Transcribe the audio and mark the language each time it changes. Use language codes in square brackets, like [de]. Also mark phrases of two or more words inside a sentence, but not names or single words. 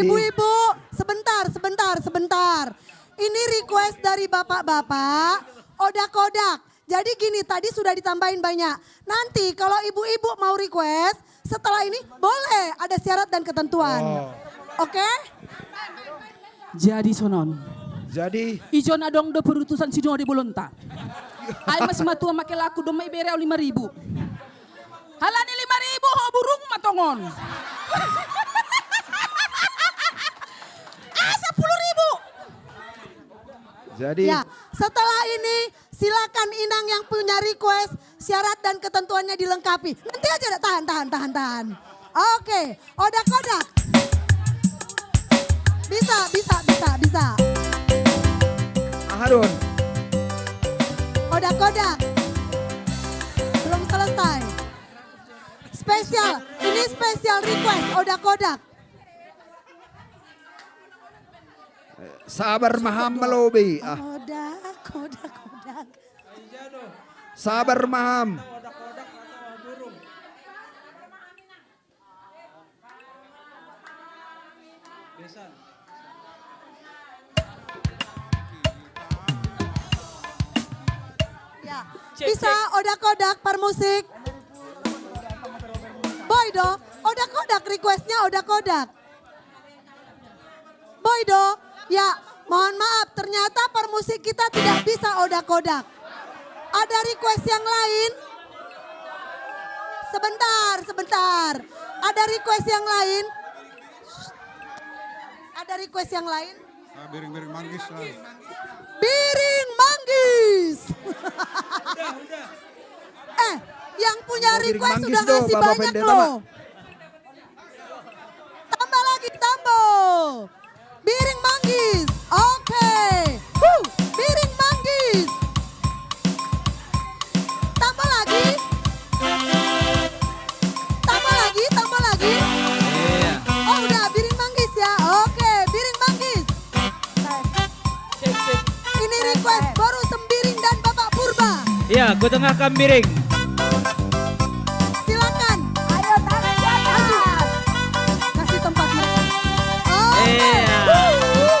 [id] ibu-ibu, sebentar. Ini request dari bapak-bapak, odak-odak. Jadi gini, tadi sudah ditambahin banyak. Nanti kalau ibu-ibu mau request, setelah ini boleh ada syarat dan ketentuan. Oke? [bts] Jadi sonon. Jadi ijon adong do perutusan sidong di bolonta. Ay mas matua make laku do may bere 5.000. Halani 5.000 ho burung matongon. 10.000. [id] Jadi Ya, setelah ini silakan Inang yang punya request, syarat dan ketentuannya dilengkapi. Nanti aja tahan. Oke, odak-odak. Bisa. Harun. Odak-odak. Belum selesai. Ini spesial request odak-odak. [bts] Sabar maham melobi. [id] Odak. [bts] Sabar maham. [id] Ya, bisa odak-odak per musik. Boydo, odak-odak requestnya odak-odak. [bts] Boydo, [id] ya mohon maaf ternyata per musik kita tidak bisa odak-odak. Ada request yang lain? Sebentar. Ada request yang lain? Ada request yang lain? Biring-biring manggis lah. Biring manggis. Yang punya request sudah ngasih banyak loh. Tambah lagi, Biring manggis. Oke. Biring manggis. Tambah lagi. Oh udah biring manggis ya. Oke, biring manggis. Ini request baru Sembiring dan Bapak Purba. Ya, ku tengahkan Biring. Silakan. Ayo tangan di atas. Kasih tempat mereka. Oke.